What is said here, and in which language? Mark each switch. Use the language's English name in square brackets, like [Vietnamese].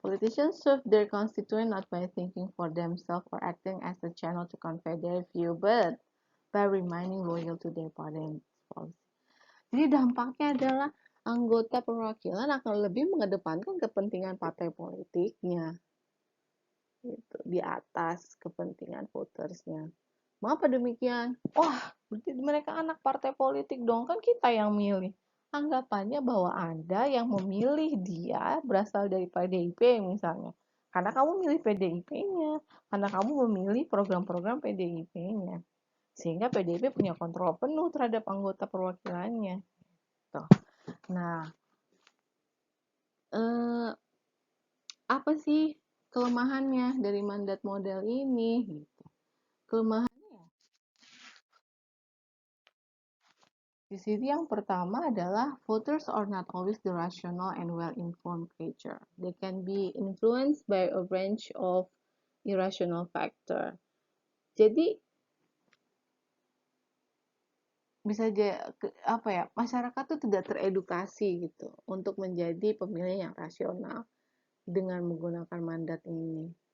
[English] Politicians serve their constituent not by thinking for themselves or acting as a channel to convey their view, but by remaining loyal to their party policy. [Indonesian] Jadi dampaknya adalah anggota perwakilan akan lebih mengedepankan kepentingan partai politiknya gitu, di atas kepentingan votersnya. Mengapa demikian? Wah, berarti mereka anak partai politik dong, kan kita yang milih. Anggapannya bahwa Anda yang memilih dia berasal dari PDIP misalnya. Karena kamu milih PDIP-nya, karena kamu memilih program-program PDIP-nya. Sehingga PDIP punya kontrol penuh terhadap anggota perwakilannya. Tuh. Nah, apa sih kelemahannya dari mandat model ini? Gitu. Kelemahan di sini yang pertama adalah [English] voters are not always the rational and well-informed creature. They can be influenced by a range of irrational factor. [Indonesian] Jadi bisa masyarakat tuh tidak teredukasi gitu untuk menjadi pemilih yang rasional dengan menggunakan mandat ini.